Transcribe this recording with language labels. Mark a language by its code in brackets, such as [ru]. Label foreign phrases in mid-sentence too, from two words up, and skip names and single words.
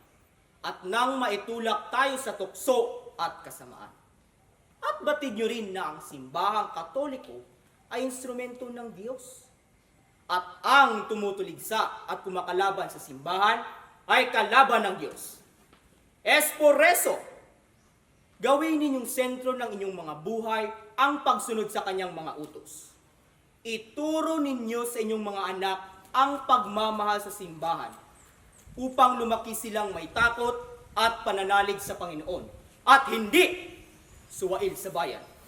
[tl] At nang maitulak tayo sa tukso at kasamaan. At batid nyo rin na ang simbahang katoliko ay instrumento ng Diyos. At ang tumutuligsa at kumakalaban sa simbahan ay kalaban ng Diyos. [es] Es por eso, [tl] gawin ninyong sentro ng inyong mga buhay ang pagsunod sa Kanyang mga utos. Ituro ninyo sa inyong mga anak ang pagmamahal sa simbahan upang lumaki silang may takot at pananalig sa Panginoon at hindi suwail sa bayan.